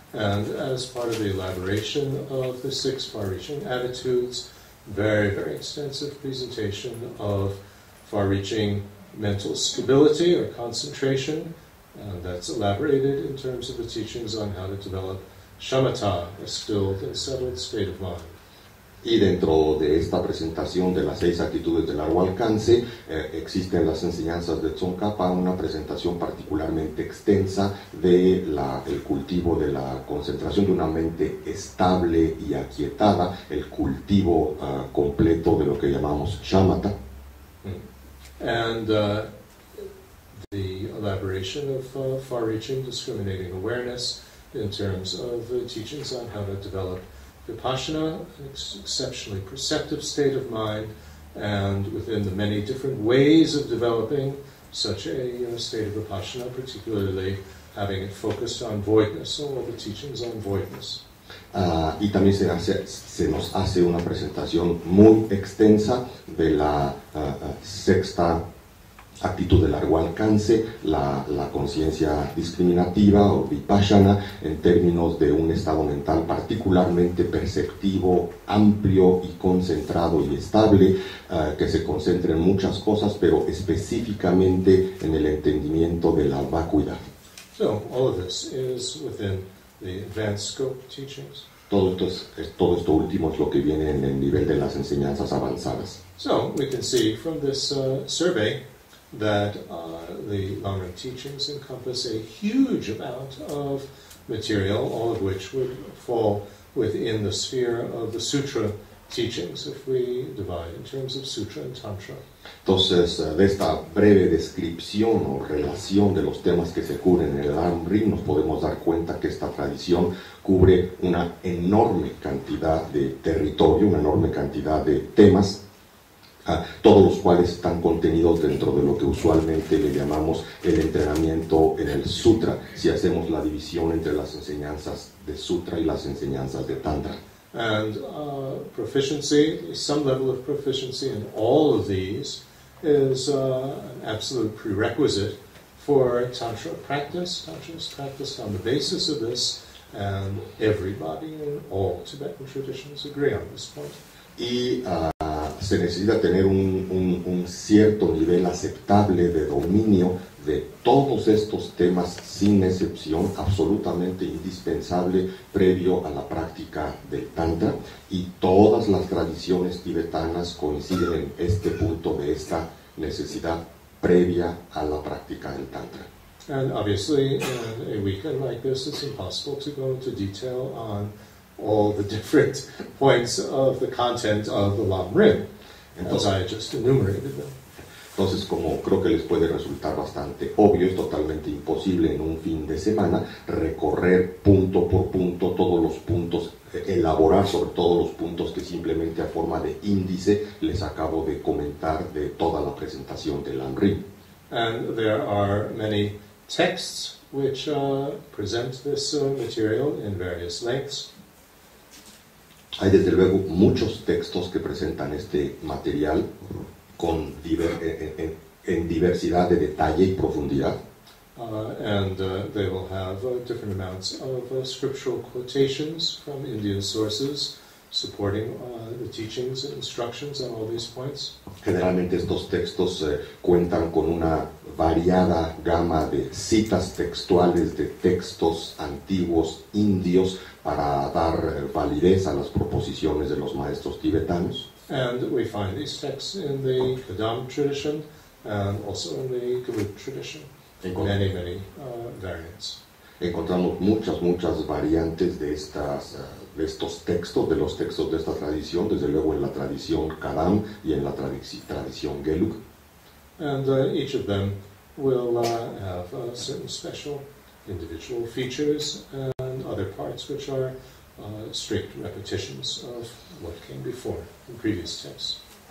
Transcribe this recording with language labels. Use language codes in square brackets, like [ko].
[en] And as part of the elaboration of the 6 far-reaching attitudes, very, very extensive presentation of far-reaching mental stability or concentration, and that's elaborated in terms of the teachings on how to develop shamatha, a stilled and settled state of mind. [es] Y dentro de esta presentación de las 6 actitudes de largo alcance, existen las enseñanzas de Tsongkhapa, una presentación particularmente extensa del cultivo de la concentración de una mente estable y aquietada, el cultivo completo de lo que llamamos shamatha. [en] And the elaboration of far-reaching discriminating awareness in terms of the teachings on how to develop Vipassana, an exceptionally perceptive state of mind, and within the many different ways of developing such a state of Vipassana, particularly having it focused on voidness, so all the teachings on voidness. [es] Y también se nos hace una presentación muy extensa de la 6ª actitud de largo alcance, la conciencia discriminativa o vipassana, en términos de un estado mental particularmente perceptivo, amplio y concentrado y estable, que se concentra en muchas cosas, pero específicamente en el entendimiento de la vacuidad. [en] So, all of this is within the advanced scope teachings. [es] Todo esto último es lo que viene en el nivel de las enseñanzas avanzadas. [en] So, we can see from this survey that the Lam-rim teachings encompass a huge amount of material, all of which would fall within the sphere of the sutra teachings, if we divide in terms of sutra and tantra. [es] Entonces, de esta breve descripción o relación de los temas que se cubren en el Lam-rim, nos podemos dar cuenta que esta tradición cubre una enorme cantidad de territorio, una enorme cantidad de temas, todos los cuales están contenidos dentro de lo que usualmente le llamamos el entrenamiento en el sutra, si hacemos la división entre las enseñanzas de sutra y las enseñanzas de tantra. [en] And proficiency, some level of proficiency in all of these is an absolute prerequisite for Tantra practice. Tantra is practiced on the basis of this, and everybody in all Tibetan traditions agree on this point. [es] Y se necesita tener un cierto nivel aceptable de dominio de todos estos temas sin excepción, absolutamente indispensable previo a la práctica del Tantra, y todas las tradiciones tibetanas coinciden en este punto de esta necesidad previa a la práctica del Tantra. [en] And obviously, in a weekend like this, it's impossible to go into detail on all the different points of the content of the Lam-rim, as I just enumerated them. [es] Entonces, como creo que les puede resultar bastante obvio, es totalmente imposible en un fin de semana recorrer punto por punto todos los puntos, elaborar sobre todos los puntos que simplemente a forma de índice les acabo de comentar de toda la presentación del Lam-rim. [en] And there are many texts which present this material in various lengths. [es] Hay desde luego muchos textos que presentan este material con en diversidad de detalle y profundidad. [en] And they will have different amounts of scriptural quotations from Indian sources supporting the teachings and instructions on all these points. [es] Generalmente estos textos cuentan con una variada gama de citas textuales de textos antiguos indios para dar validez a las proposiciones de los maestros tibetanos. [en] And we find these texts in the Kadam tradition and also in the Gelug tradition. Many variants. [es] Encontramos muchas variantes de estos textos, de los textos de esta tradición, desde luego en la tradición Kadam y en la tradición Gelug. [en] And each of them will have certain special individual features and other parts which are strict repetitions of what came before in previous texts.